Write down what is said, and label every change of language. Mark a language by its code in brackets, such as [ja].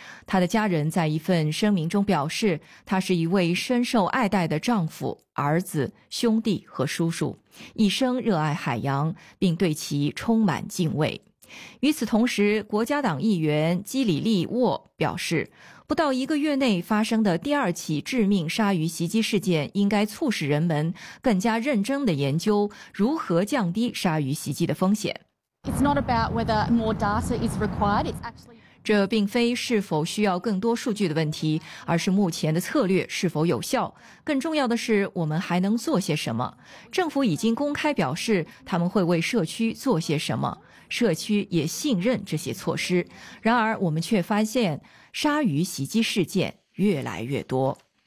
[zh] 他的家人在一份声明中表示，他是一位深受爱戴的丈夫、儿子、兄弟和叔叔，一生热爱海洋，并对其充满敬畏。与此同时，国家党议员基里利沃表示，不到一个月内发生的第二起致命鲨鱼袭击事件应该促使人们更加认真地研究如何降低鲨鱼袭击的风险。 [en] It's not about whether more data is required. It's actually [zh] 这并非是否需要更多数据的问题，而是目前的策略是否有效。更重要的是，我们还能做些什么？政府已经公开表示他们会为社区做些什么，社区也信任这些措施。然而，我们却发现鲨鱼袭击事件越来越多。